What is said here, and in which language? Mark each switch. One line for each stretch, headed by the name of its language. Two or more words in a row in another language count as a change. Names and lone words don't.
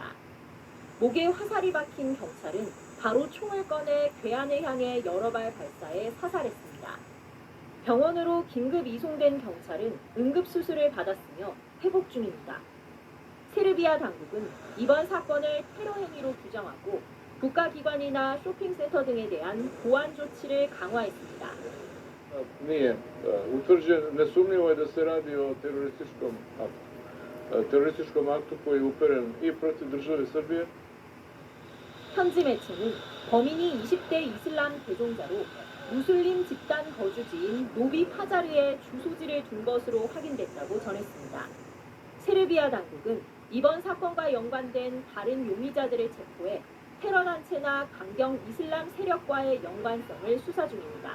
Korean: 목에 화살이 박힌 경찰은 바로 총을 꺼내 괴한을 향해 여러 발 발사해 사살했습니다. 병원으로 긴급 이송된 경찰은 응급수술을 받았으며 회복 중입니다. 세르비아 당국은 이번 사건을 테러 행위로 규정하고 국가기관이나 쇼핑센터 등에 대한 보안 조치를 강화했습니다.
Serbian: Nije. Nesumnjivo je da se radi o terorističkom aktu koji je uperen i protiv države Srbije.
Korean: 현지 매체는 범인이 20대 이슬람 개종자로 무슬림 집단 거주지인 노비 파자르에 주소지를 둔 것으로 확인됐다고 전했습니다. 세르비아 당국은 이번 사건과 연관된 다른 용의자들을 체포해 테러 단체나 강경 이슬람 세력과의 연관성을 수사 중입니다.